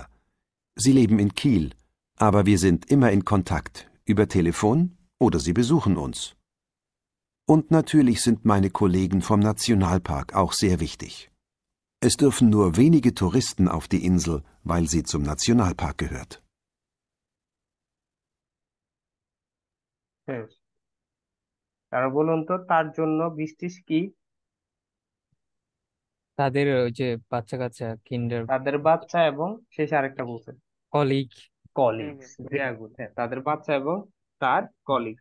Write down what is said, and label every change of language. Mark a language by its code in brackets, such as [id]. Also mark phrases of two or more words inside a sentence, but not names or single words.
[de] Sie leben in Kiel, aber wir sind immer in Kontakt, über Telefon oder sie besuchen uns. Und natürlich sind meine Kollegen vom Nationalpark auch sehr wichtig. Es dürfen nur wenige Touristen auf die Insel, weil sie zum Nationalpark gehört. [bn] শেষ। তারা বলুন তো, তার জন্য বৃষ্টিস কি? তাদের ওই যে বাচ্চা কাচ্চা কিন্ডার তাদের বাচ্চা এবং শেষে আরেকটা বলছে, কলিগ। কলিগস। ভেরি গুড। হ্যাঁ, তাদের বাচ্চা এবং তার কলিগস।